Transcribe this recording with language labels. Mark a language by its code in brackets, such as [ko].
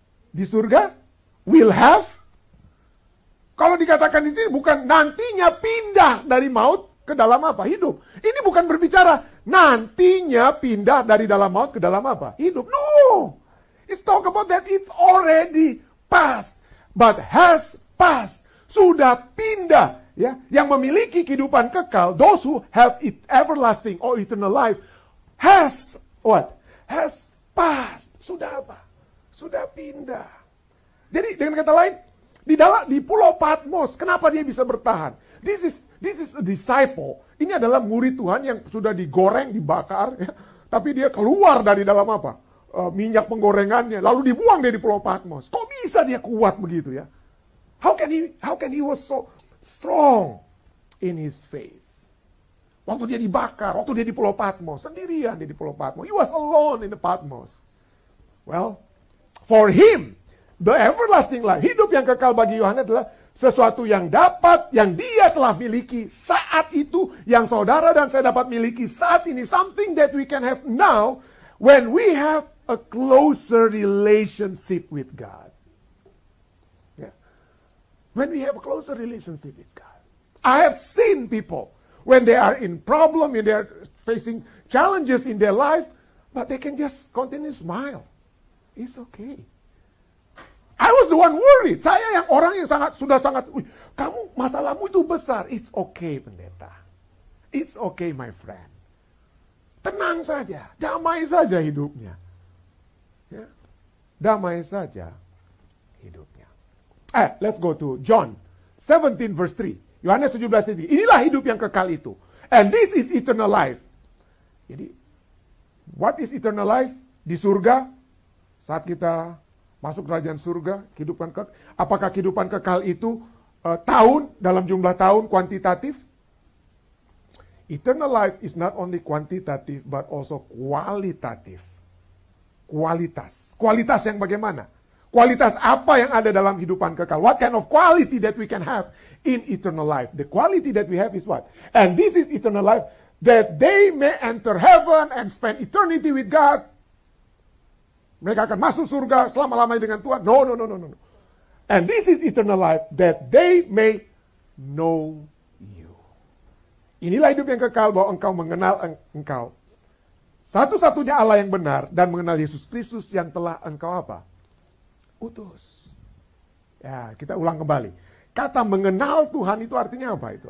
[id] Di surga? [en] Will have? [id] Kalau dikatakan di sini bukan nantinya pindah dari maut ke dalam apa? Hidup. Ini bukan berbicara nantinya pindah dari dalam maut ke dalam apa? Hidup. No! [en] It's talk about that it's already past. But has passed. [id] Sudah pindah. [en] Ya, [id] yang memiliki kehidupan kekal, [en] those who have it everlasting or eternal life, has what? Has passed. [id] Sudah apa? Sudah pindah. Jadi dengan kata lain, di Pulau Patmos, kenapa dia bisa bertahan? [en] This is a disciple. [id] Ini adalah murid Tuhan yang sudah digoreng, dibakar, ya. Tapi dia keluar dari dalam apa? Minyak penggorengannya, lalu dibuang dari Pulau Patmos. Kok bisa dia kuat begitu, ya? [en] How can he was so strong in his faith? [id] Waktu dia dibakar, waktu dia di Pulau Patmos, sendirian dia di Pulau Patmos. [en] He was alone in the Patmos. Well, for him, the everlasting life, [id] hidup yang kekal bagi Yohanes adalah sesuatu yang dia telah miliki saat itu, yang saudara dan saya dapat miliki saat ini. [en] Something that we can have now when we have a closer relationship with God. Yeah. When we have a closer relationship with God. I have seen people, when they are in problem, when they are facing challenges in their life, but they can just continue to smile. It's okay. I was the one worried. [id] Saya yang orang yang sudah sangat, kamu masalahmu itu besar. [en] It's okay, pendeta. It's okay, my friend. [id] Tenang saja, damai saja hidupnya. Ya. Damai saja hidupnya. [en] Let's go to John 17 verse 3. [id] Yohanes 17 ini. Inilah hidup yang kekal itu. [en] And this is eternal life. Jadi, what is eternal life? [id] Di surga, saat kita masuk kerajaan surga, apakah kehidupan kekal itu tahun, dalam jumlah tahun, kuantitatif? [en] Eternal life is not only quantitative, but also kualitatif. [id] Kualitas. Kualitas yang bagaimana? Kualitas apa yang ada dalam kehidupan kekal? [en] What kind of quality that we can have in eternal life? The quality that we have is what? And this is eternal life, that they may enter heaven and spend eternity with God. [id] Mereka akan masuk surga selama-lamanya dengan Tuhan. [en] No. And this is eternal life, that they may know you. [id] Inilah hidup yang kekal, bahwa engkau mengenal engkau. Satu-satunya Allah yang benar, dan mengenal Yesus Kristus yang telah engkau apa? Utus. Ya, kita ulang kembali. Kata mengenal Tuhan itu artinya apa itu?